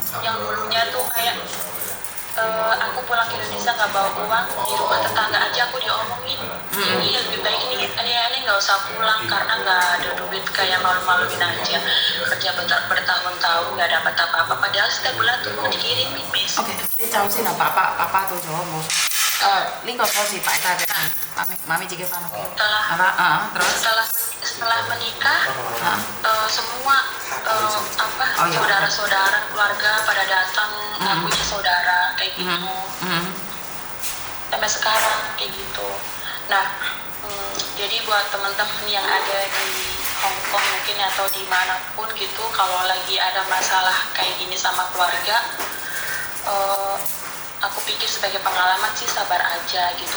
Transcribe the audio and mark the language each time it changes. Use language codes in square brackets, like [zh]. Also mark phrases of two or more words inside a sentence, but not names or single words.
[id] Yang dulunya tuh kayak aku pulang ke Indonesia nggak bawa uang, di rumah tetangga aja aku diomongin ini lebih baik ini nggak usah pulang karena nggak ada duit, kayak malu-maluin aja, kerja bertahun-tahun nggak dapat apa-apa, padahal setiap bulan tuh mau dikirimin, Miss. [yue] OK，你走先啊，爸爸到咗冇。呢個初次擺低俾媽咪自己翻屋企。terus [id] setelah menikah semua saudara-saudara keluarga pada datang, punya saudara kayak gitu, sampai sekarang kayak gitu. Nah, jadi buat teman-teman yang ada di Hong Kong mungkin atau dimanapun gitu, kalau lagi ada masalah kayak gini sama keluarga, aku pikir sebagai pengalaman sih sabar aja gitu.